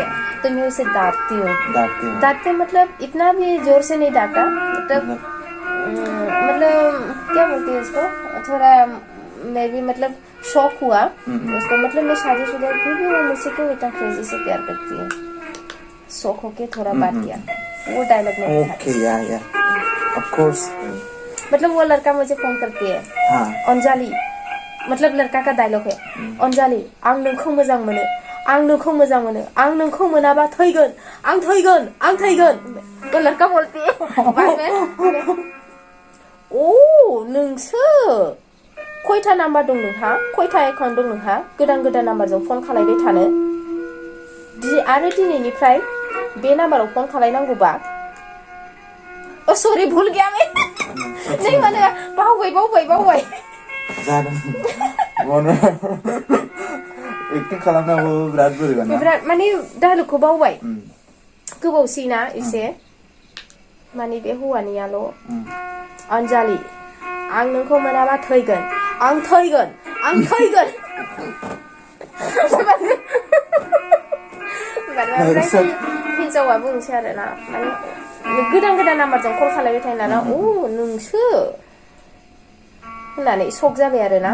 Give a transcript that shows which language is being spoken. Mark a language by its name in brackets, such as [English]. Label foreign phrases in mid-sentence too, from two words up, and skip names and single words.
[Hindi] तो मैं उसे डांटते मतलब इतना भी जोर से नहीं डांटा, मतलब क्या बोलती है उसको, थोड़ा मैं भी मतलब शौक हुआ उसको, मतलब मैं शादीशुदा फिर भी वो मुझसे क्यों इतना क्रेजी से प्यार करती है, शौक होके थोड़ा बात किया वो डायलॉग में। [English] okay yeah of course. [Hindi] मतलब वो लड़का मुझे फोन करती है, अंजलि, मतलब लड़का का डायलॉग है, [Bodo] अंजलि आं नोंखौ मोजां मोनो, आं नोंखौ मोजां मोनो, आं नोंखौ मोनाबा थैगोन, आं थैगोन। [Hindi] वो लड़का बोलती है बाद में, [Bodo] ओ नोंसो खयथा नाम्बार दं नोंहा, खयथा एकाउन्ट दं नोंहा, गोदान नाम्बारजों फन खालायबाय थानो, आरो दिनैनिफ्राय बे नाम्बाराव फन खालायनांगौबा, ओ सरि [Hindi] भुल गया मैं नहीं [Bodo] माने बावबाय जादों मोनो एक्टिंग खालामनांगौ बिराद बोरैबा ना, बिराद माने डायलगखौ बावबाय गोबावसैना एसे, माने बे हौवानियाल' अन्जालि आं नोंखौ मोनाबा थैगोन, आं थैगोन हिनजावा बुंसै आरोना, माने गोदान नाम्बारजों कल खालायबाय थायो नालाय, अ नोंसो होननानै शक जाबाय आरोना।